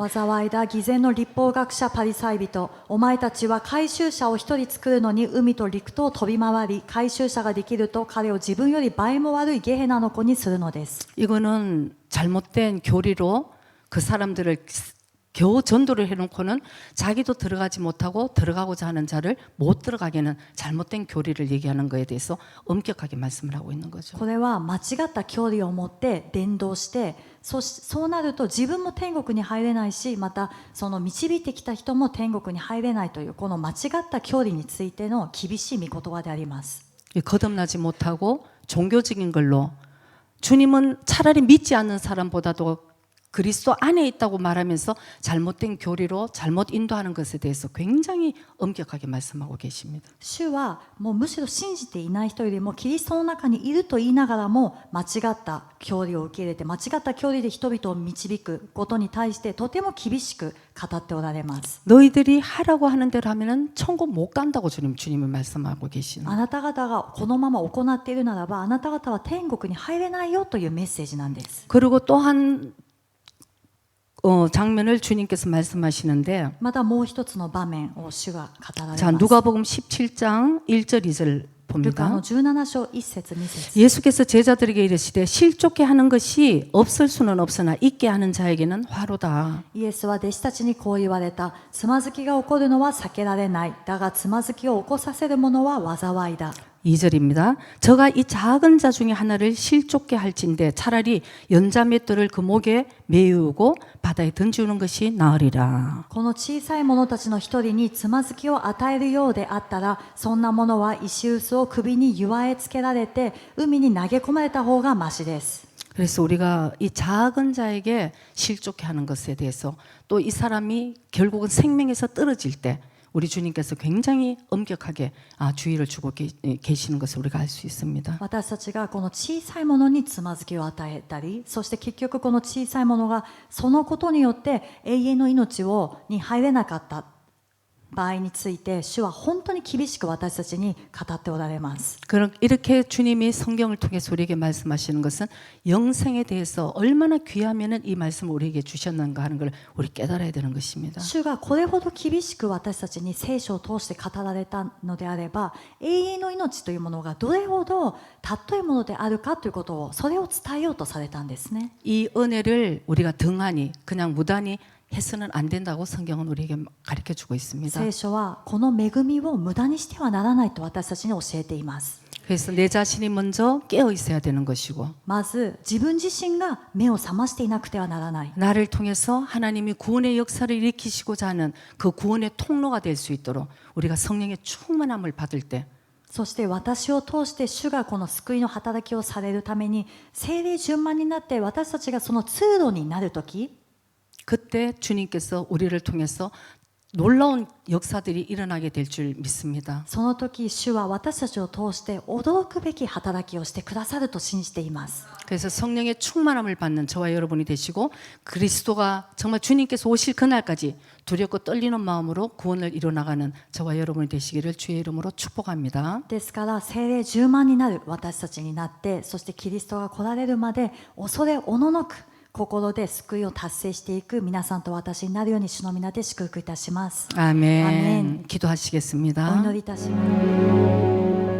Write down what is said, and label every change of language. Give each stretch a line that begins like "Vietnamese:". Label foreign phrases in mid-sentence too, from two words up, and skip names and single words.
Japanese: 災いだ偽善の立法学者パリサイ人お前たちは回収者を一人作るのに海と陸とを飛び回り回収者ができると彼を自分より倍も悪いゲヘナの子にするのです
Korean: 이거는 잘못된 교리로 그 사람들을 겨우 전도를 해놓고는 자기도 들어가지 못하고 들어가고자 하는 자를 못 들어가게 하는 잘못된 교리를 얘기하는 것에 대해서 엄격하게 말씀을 하고 있는 거죠.
Japanese: これは間違った教理を持って伝道してそうなると自分も天国に入れないしまたその導いてきた人も天国に入れないというこの間違った教理についての厳しい御言葉であります
Korean: 거듭나지 못하고 종교적인 걸로 주님은 차라리 믿지 않는 사람보다도 그리스도 안에 있다고 말하면서 잘못된 교리로 잘못 인도하는 것에 대해서 굉장히 엄격하게 말씀하고 계십니다.
Japanese: 主はもうむしろ信じていない人よりもキリストの中にいると言いながらも間違った教理を受け入れて間違った教理で人々を導くことに対してとても厳しく語っておられます
Korean: 너희들이 하라고 하는 대로 하면은 천국 못 간다고 주님이 말씀하고 계시는.
Japanese: あなた方がこのまま行っているならばあなた方は天国に入れないよというメッセージなんです
Korean: 그리고 또한 장면을 주님께서 말씀하시는데
Japanese: またもう一つの場面を主が語られます
Korean: 자 누가복음 17장 1절 2절
Japanese: ルカの
Korean: 봅니다.
Japanese: 17章1節2節
Korean: 예수께서 제자들에게 이르시되 실족게 하는 것이 없을 수는 없으나 있게 하는 자에게는 화로다.
Japanese: イエスは弟子たちにこう言われたつまずきが起こるのは避けられないだがつまずきを起こさせるものは災いだ
Korean: 2절입니다. 저가 이 작은 자 중에 하나를 실족게 할진대 차라리 연자맷돌을 그 목에 메우고 바다에 던지는 것이 나으리라.
Japanese: この小さい者たちの一人につまずきを与えるようであったらそんなものは石臼を首に結えつけられて海に投げ込まれた方がましです
Korean: 그래서 우리가 이 작은 자에게 실족해 하는 것에 대해서 또 이 사람이 결국은 생명에서 떨어질 때 우리 주님께서 굉장히 엄격하게 주의를 주고 계시는 것을 우리가 알 수 있습니다.
Japanese: 私たちがこの小さいものにつまずきを与えたりそして結局この小さいものがそのことによって永遠の命に入れなかった場合について主は本当に厳しく私たちに語っておられます
Korean: 이렇게 주님이 성경을 통해서 우리에게 말씀하시는 것은 영생에 대해서 얼마나 귀하면은 이 말씀을 우리에게 주셨는가 하는 걸 우리 깨달아야 되는 것입니다.
Japanese: 主がこれほど厳しく私たちに聖書を通して語られたのであれば永遠の命というものがどれほど尊いものであるかということをそれを伝えようとされたんですね
Korean: 이 은혜를 우리가 등한히 그냥 무단히 해서는 안 된다고 성경은 우리에게 가르쳐 주고 있습니다.
Japanese: 聖書はこの恵みを無駄にしてはならないと私たちに教えています
Korean: 그래서 내 자신이 먼저 깨어 있어야 되는 것이고
Japanese: まず自分自身が目を覚ましていなくてはならない
Korean: 나를 통해서 하나님이 구원의 역사를 일으키시고자 하는 그 구원의 통로가 될 수 있도록 우리가 성령의 충만함을 받을 때
Japanese: そして私を通して主がこの救いの働きをされるために聖霊順番になって私たちがその通路になるとき
Korean: 그때 주님께서 우리를 통해서 놀라운 역사들이 일어나게 될 줄 믿습니다.
Japanese: その時主は私たちを通して驚くべき働きをしてくださると信じています
Korean: 그래서 성령의 충만함을 받는 저와 여러분이 되시고 그리스도가 정말 주님께서 오실 그날까지 두렵고 떨리는 마음으로 구원을 이뤄나가는 저와 여러분이 되시기를 주의 이름으로 축복합니다.
Japanese: ですから聖霊10万になる私たちになってそしてキリストが来られるまで恐れおののく心で救いを達成していく皆さんと私になるように主の皆で祝福いたします。
Korean: 아멘. 아멘. 기도하시겠습니다.
Japanese: お祈りいたします。